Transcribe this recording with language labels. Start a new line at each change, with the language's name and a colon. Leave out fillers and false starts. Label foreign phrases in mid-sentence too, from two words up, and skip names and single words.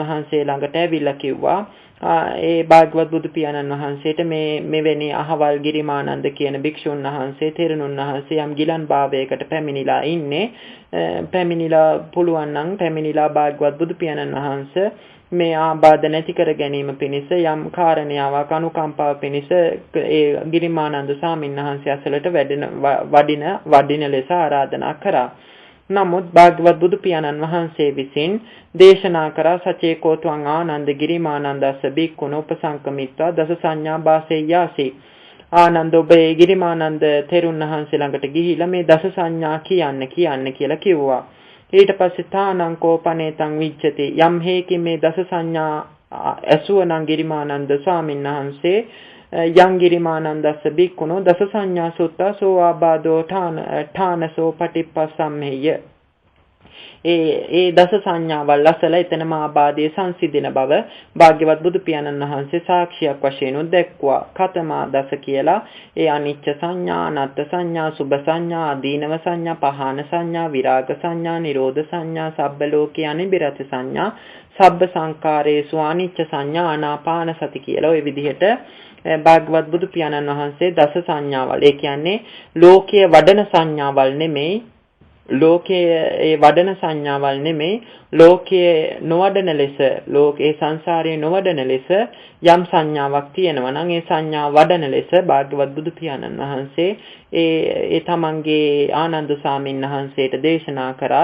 Sinhala: වහන්සේ ළඟට ඇවිල්ලා කිව්වා ඒ භාග්‍යවත් බුදු පියාණන් වහන්සේට මෙවැනි අහවල් ගිරිමානන්ද කියන භික්ෂුන් වහන්සේ තෙරණුන් වහන්සේ යම් ගිලන් භාවයකට පැමිණිලා ඉන්නේ පැමිණිලා පුළුවන් නම් පැමිණිලා භාග්‍යවත් බුදු පියාණන් වහන්සේ මේ ආබාධ නැති කර ගැනීම පිණිස යම් කාරණාවක් අනුකම්පාව පිණිස ඒ ගිරිමානන්ද ස්වාමීන් වහන්සේ අසලට වඩින ලෙස ආරාධනා කරා. නමුත් භාග්‍යවත් බුදු පියාණන් වහන්සේ විසින් දේශනා කරා
Pali: සචේකෝ ත්වං ආනන්ද ගිරිමානන්දස්ස බික්ඛුන උපසංකමිත්වා දස සංඥා බාසෙය්‍යාසි.
Sinhala: ආනන්ද ඔබේ ගිරිමානන්ද තෙරුන් වහන්සේ ළඟට ගිහිලා මේ දස සංඥා කියන්න කියලා කිව්වා. ඊට පස්සේ
Pali: තානං කෝපනේතං විච්ඡති
Sinhala: යම් හේකින් මේ දස සංඥා ඇසුවනම් ගිරිමානන්ද ස්වාමීන් වහන්සේ
Pali: යං ගිරිමානන්දස්ස බික්ඛුනෝ දස සංඥා සුත්තා සෝ ආබාධෝ ඨානසෝ පටිප්පසම්මෙය්‍ය.
Sinhala: ඒ දස සංඥාවල් අසල එතනම ආබාධයේ සංසිඳින බව භාග්‍යවත් බුදු පියාණන් වහන්සේ සාක්ෂියක් වශයෙන් උදැක්වා.
Pali: කතමා දස
Sinhala: කියලා ඒ
Pali: අනිච්ච සංඥා, අනත්ත් සංඥා, සුභ සංඥා, ආදීනව සංඥා, පහාන සංඥා, විරාග සංඥා, නිරෝධ සංඥා, සබ්බ ලෝකේ අනිබිරති සංඥා, සබ්බ සංකාරේසු අනිච්ච සංඥා, ආනාපාන සති
Sinhala: කියලා ওই විදිහට භාග්‍යවත් බුදු පියාණන් වහන්සේ දස සංඥාවල් ඒ කියන්නේ ලෝකයේ වඩන සංඥාවල් නෙමෙයි ලෝකයේ ඒ වඩන සංඥාවල් නෙමෙයි ලෝකයේ නොවඩන ලෙස ලෝකේ සංසාරයේ නොවඩන ලෙස යම් සංඥාවක් තියෙනවා නම් ඒ සංඥා වඩන ලෙස භාග්‍යවත් බුදු පියාණන් වහන්සේ ඒ තමන්ගේ ආනන්ද සාමින් වහන්සේට දේශනා කරා.